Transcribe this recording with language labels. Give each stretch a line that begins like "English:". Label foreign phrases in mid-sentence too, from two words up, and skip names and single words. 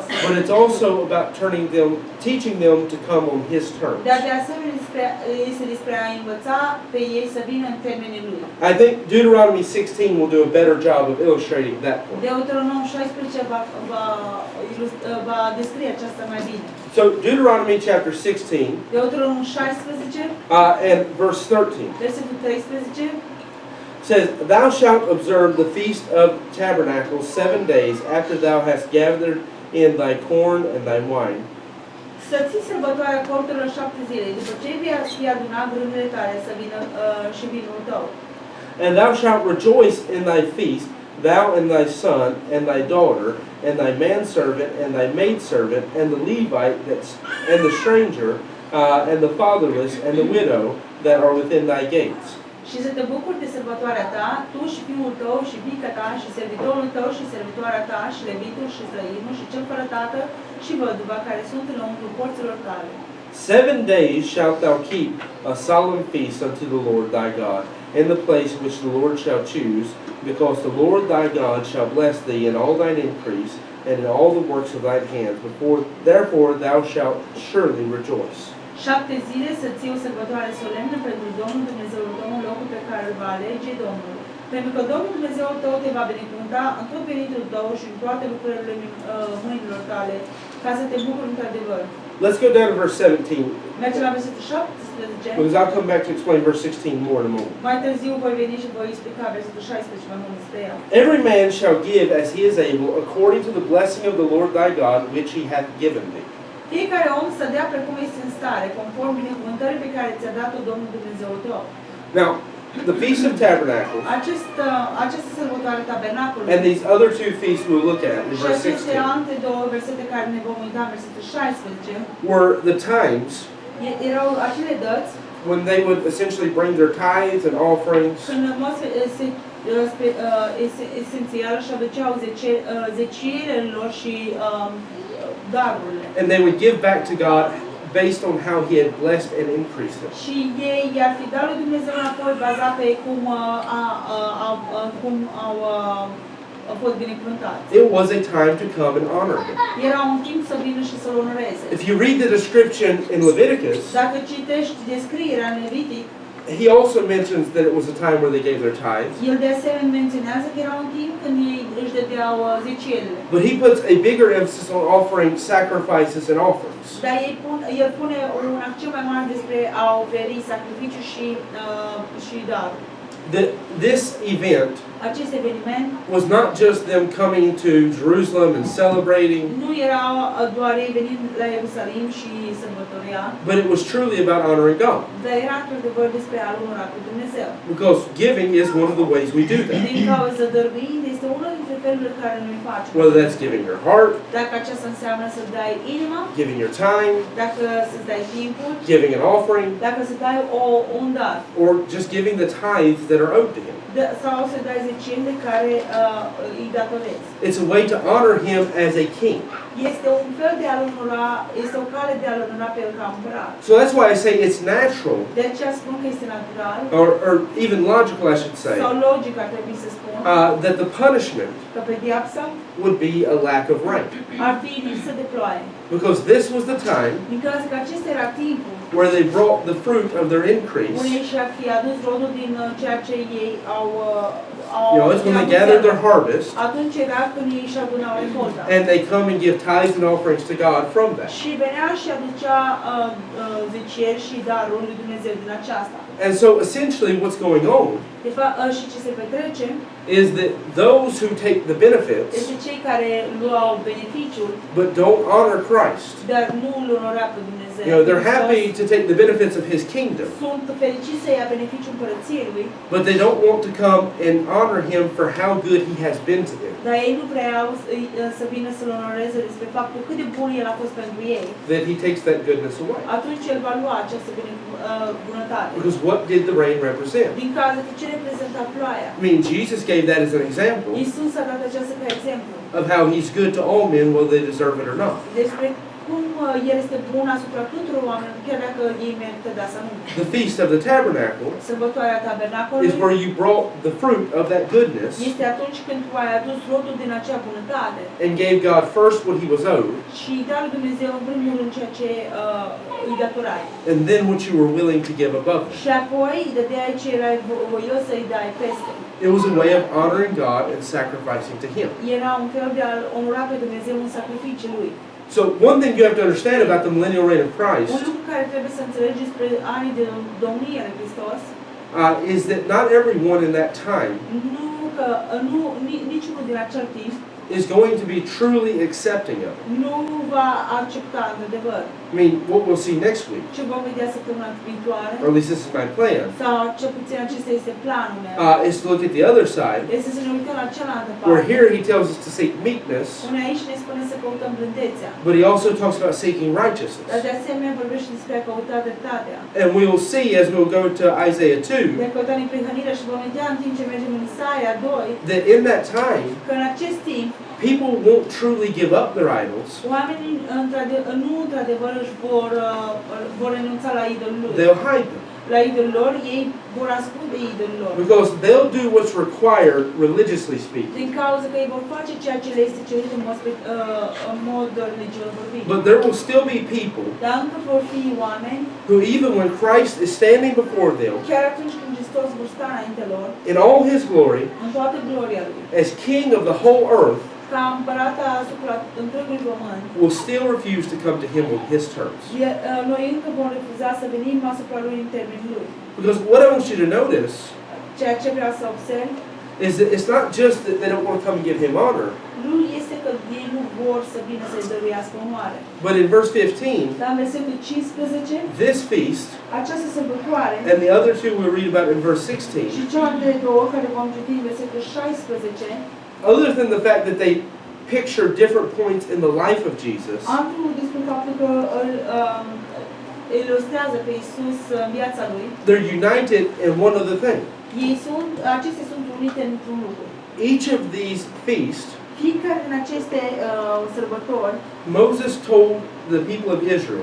English: but it's also about teaching them to come on His terms.
Romanian: Dar de asemenea este despre a învăța pe ei să vină în termenii lui.
English: I think Deuteronomy 16 will do a better job of illustrating that point.
Romanian: Deuteronom 16 va descrie aceasta mai bine.
English: So Deuteronomy chapter 16
Romanian: Deuteronom 16,
English: and verse 13
Romanian: versetul 13,
English: says, "Thou shalt observe the feast of tabernacles 7 days after thou hast gathered in thy corn and thy wine.
Romanian: să ții sărbătoarea corturilor 7 zile, după ce fi adunat grânurile tale să vină și vinul tău.
English: And thou shalt rejoice in thy feast, thou and thy son and thy daughter, and thy manservant and thy maidservant, and the Levite and the stranger, and the fatherless and the widow that are within thy gates."
Romanian: Și să te bucuri de sărbătoarea ta, tu și fiul tău și fiica ta și servitorul tău și servitoarea ta și levitul și străinul și cel fără tată și văduva care sunt înăuntru porților tale.
English: 7 days shalt thou keep a solemn feast unto the Lord thy God, in the place which the Lord shall choose, because the Lord thy God shall bless thee in all thine increase, and in all the works of thine hands. Therefore thou shalt surely rejoice.
Romanian: 7 zile să ții o sărbătoare solemnă pentru Domnul Dumnezeul tău în locul pe care îl va alege Domnul. Pentru că Domnul Dumnezeul tău te va binecuvânta în tot venitul tău și în toate lucrările mâinilor tale, ca să te bucuri într-adevăr.
English: Let's go down to verse 17,
Romanian: Mergem la versetul 17.
English: because I'll come back to explain verse 16 more in a moment.
Romanian: Mai târziu voi veni și voi explica versetul 16 mai mult despre ea.
English: Every man shall give as he is able, according to the blessing of the Lord thy God, which he hath given thee.
Romanian: Fiecare om să dea precum este în stare, conform binecuvântării pe care ți-a dat-o Domnul Dumnezeul tău.
English: Now, the Feast of Tabernacles
Romanian: Această sărbătoare tabernacolului
English: and these other two feasts we'll look at in
Romanian: și
English: verse
Romanian: aceste 16 alte două versete care ne vom uita în versetul 16
English: were the times
Romanian: erau acele dăți
English: when they would essentially bring their tithes and offerings
Romanian: când în mod esențial și aduceau zeciile lor și darurile.
English: and they would give back to God based on how he had blessed and increased them.
Romanian: Și ei i-ar fi dat lui Dumnezeu înapoi bazat pe cum au fost binecuvântați.
English: It was a time to come and honor him.
Romanian: Era un timp să vină și să-l onoreze.
English: If you read the description in Leviticus,
Romanian: Dacă citești descrierea în Levitic,
English: he also mentions that it was a time where they gave their tithes.
Romanian: el de asemenea menționează că era un timp când ei își dădeau zecielile.
English: But he puts a bigger emphasis on offering sacrifices and offerings.
Romanian: Dar el pune un accent mai mare despre a oferi sacrificiu și daruri.
English: This event
Romanian: Acest eveniment
English: was not just them coming to Jerusalem and celebrating,
Romanian: nu era doar ei venind la Ierusalim și sărbătoria,
English: but it was truly about honoring God.
Romanian: dar era într-adevăr despre a onora pe Dumnezeu.
English: Because giving is one of the ways we do that.
Romanian: Din cauza dăruind este unul dintre felurile care noi facem.
English: Whether that's giving your heart,
Romanian: Dacă aceasta înseamnă să dai inima,
English: giving your time,
Romanian: dacă să dai timpul,
English: giving an offering,
Romanian: dacă să dai un dar,
English: or just giving the tithes that are owed to Him.
Romanian: sau să dai zecime care îi datorezi.
English: It's a way to honor Him as a king.
Romanian: Este un fel de a-l onora, este o cale de a-l onora pe el ca împărat.
English: So that's why I say it's natural,
Romanian: De aceea spun că este natural,
English: or even logical, I should say,
Romanian: sau logic ar trebui să spun,
English: that the punishment
Romanian: că pedeapsa
English: would be a lack of rain.
Romanian: ar fi lipsă de ploaie.
English: Because this was the time
Romanian: Din cauza că acesta era timpul
English: where they brought the fruit of their increase.
Romanian: unde ei și-ar fi adus rodul din ceea ce ei au
English: It's when they gathered their harvest,
Romanian: atunci era când ei și adunau recolta.
English: and they come and give tithes and offerings to God from that.
Romanian: Și venea și aducea zecieri și darul lui Dumnezeu din aceasta.
English: And so essentially what's going on
Romanian: De fapt, și ce se petrece
English: is that those who take the benefits
Romanian: este cei care luau beneficiul,
English: but don't honor Christ.
Romanian: dar nu îl onora pe Dumnezeu.
English: They're happy to take the benefits of His kingdom,
Romanian: Sunt fericiți să ia beneficiul împărăției lui,
English: but they don't want to come and honor Him for how good He has been to them.
Romanian: dar ei nu vreau să vină să-l onoreze despre faptul cât de bun el a fost pentru ei.
English: That He takes that goodness away.
Romanian: Atunci el va lua această bunătate.
English: Because what did the rain represent?
Romanian: Din cauza că ce reprezenta ploaia?
English: I mean, Jesus gave that as an example
Romanian: Iisus a dat aceasta ca exemplu
English: of how He's good to all men, whether they deserve it or not.
Romanian: despre cum el este bun asupra tuturor oamenilor, chiar dacă ei merită de asta nu.
English: The Feast of the Tabernacle
Romanian: Sărbătoarea tabernacolului
English: is where you brought the fruit of that goodness
Romanian: este atunci când tu ai adus rodul din acea bunătate
English: and gave God first what He was owed,
Romanian: și îi dai lui Dumnezeu în primul rând ceea ce îi datorai.
English: and then what you were willing to give above it.
Romanian: Și apoi îi dădeai ce erai voios să-i dai peste.
English: It was a way of honoring God and sacrificing to Him.
Romanian: Era un fel de a-l onora pe Dumnezeu în sacrificiul lui.
English: So one thing you have to understand about the millennial reign of
Romanian: Un Christ lucru care trebuie să înțelegi despre anii de domnie lui Hristos
English: is that not everyone in that time
Romanian: niciunul din acel timp
English: is going to be truly accepting of it.
Romanian: nu va accepta într-adevăr.
English: I mean, what we'll see next week,
Romanian: Ce vom vedea săptămâna viitoare,
English: or at least this is my plan,
Romanian: sau cel puțin acesta este planul meu,
English: is to look at the other side,
Romanian: este să ne uităm la cealaltă
English: where
Romanian: parte.
English: here He tells us to seek meekness,
Romanian: Unde aici ne spune să căutăm blândețea,
English: but He also talks about seeking
Romanian: dar
English: righteousness.
Romanian: de asemenea vorbește despre a căuta dreptatea.
English: And we will see as we'll go to Isaiah 2
Romanian: De a căuta neprihănirea și vom vedea în timp ce mergem în Isaia 2,
English: that in that time
Romanian: că în acest timp
English: people won't truly give up their idols.
Romanian: oamenii nu într-adevăr își vor renunța la idolul lui.
English: They'll hide them
Romanian: La idolul lor, ei vor ascunde idolul lor.
English: because they'll do what's required religiously speaking.
Romanian: Din cauza că ei vor face ceea ce le este cerut în mod religios vorbit.
English: But there will still be people
Romanian: Dar încă vor fi oameni,
English: who, even when Christ is standing before them
Romanian: chiar atunci când Hristos vor sta înainte lor,
English: in all His glory
Romanian: în toată gloria lui,
English: as King of the whole earth,
Romanian: ca împărata asupra întregului pământ,
English: will still refuse to come to Him on His terms.
Romanian: noi încă vom refuza să venim asupra lui în termenul lui.
English: Because what I want you to notice
Romanian: Ceea ce vreau să observ
English: is that it's not just that they don't want to come and give Him honor,
Romanian: nu este că ei nu vor să vină să-i dăruiască onoare.
English: but in verse 15,
Romanian: Dar în versetul 15,
English: this feast
Romanian: această sărbătoare
English: and the other two we read about in verse 16,
Romanian: și celelalte două care vom citi în versetul 16,
English: other than the fact that they picture different points in the life of Jesus,
Romanian: altul despre faptul că îl ilustrează pe Iisus în viața lui,
English: they're united in one other thing.
Romanian: acestea sunt unite într-un lucru.
English: Each of these feasts,
Romanian: Fiecare din aceste sărbători,
English: Moses told the people of Israel